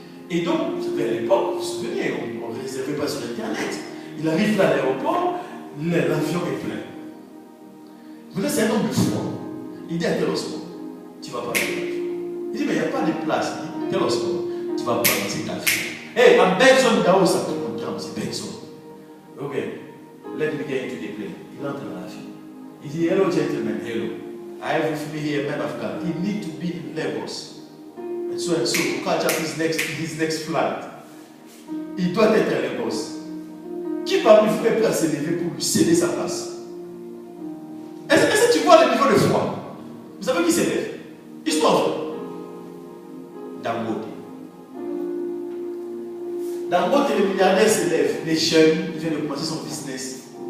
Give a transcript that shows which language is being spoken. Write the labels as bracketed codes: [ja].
[fr] Et donc, vous savez, à l'époque, vous vous souvenez, on ne réservait pas sur Internet. Il arrive là à l'aéroport, l'avion est plein. Maintenant, c'est un homme de foi. Il dit à Théosport, tu ne vas pas payer l'avion. Il dit, mais il n'y a pas de place. Il dit, Théosport, tu vas pas dans cet avion. [en] Hey, I'm Benson Daosa, [fr] tout le monde c'est Benson. [en] Ok, let me get into the plane. [fr] Il entre dans l'avion. Il dit, [en] hello gentlemen, hello. I have with me here a man of God. He need to be in Lagos. And so to catch up his next flight. [fr] Il doit être à Lagos. Qui parmi vous est prêt à se lever pour lui céder sa place? Est-ce que tu vois le niveau de foi? Vous savez qui s'élève? Histoire vraie. Dangote. Dangote, le milliardaire s'élève. Les jeunes, il vient de commencer son business.